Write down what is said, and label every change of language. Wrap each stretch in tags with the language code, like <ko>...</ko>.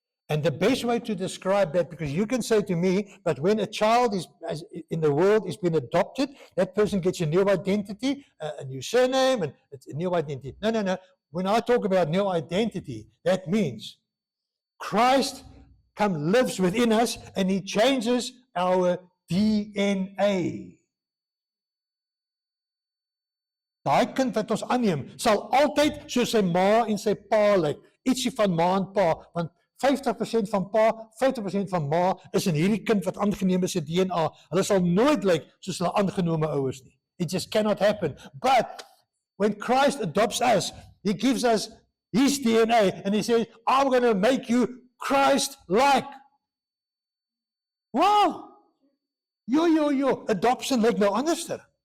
<en>And the best way to describe that, because you can say to me, but when a child is in the world is being adopted, that person gets a new identity, a new surname, and it's a new identity. No. When I talk about new identity, that means Christ lives within us and he changes our DNA.</en> <af>Daai kind wat ons aanneem, sal altyd soos sy ma en sy pa lyk. Ietsie van ma en pa, want 50% van pa, 50% van ma is in hierdie kind wat aangeneem is se DNA. Hulle sal nooit lyk soos hulle aangenome ouers nie.</af> <en>It just cannot happen. But when Christ adopts us, he gives us his DNA and he says, I'm going to make you Christ-like. Wow! Yo.</en> <af>Adoption lyk nou anderster.</af>